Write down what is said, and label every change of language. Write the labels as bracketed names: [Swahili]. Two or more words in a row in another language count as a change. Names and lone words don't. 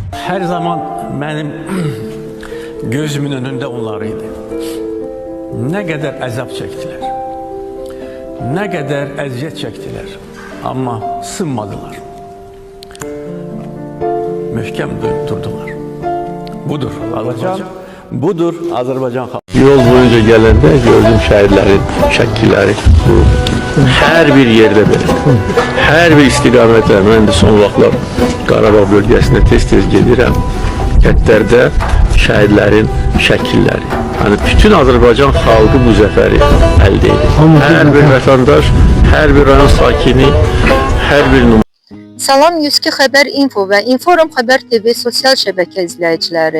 [Turkish] Her zaman benim gözümün önünde onlarıydı. Ne kadar əzab çektiler, ne kadar əziyyət çektiler ama sınmadılar. [Azerbaijani] Möhkəm durdular. Budur Azərbaycan, budur Azərbaycan xalqı. [Turkish] Yol boyunca gelende gördüm şehirlerin şəkilləri. Her bir yerde böyle. Her bir istiqamətdə. Ben de son vaxtlar Qarabağ bölgesine [Azerbaijani] tez-tez gedirəm. Kətlərdə şəhidlərin şəkilləri. Yani bütün Azərbaycan xalqı bu zəfəri əldə edir. Hər bir vətəndaş, hər bir rayon sakini, hər bir numara. Salam 102 Xəbər Info və Inforum Xəbər TV sosial şəbəkə izləyiciləri.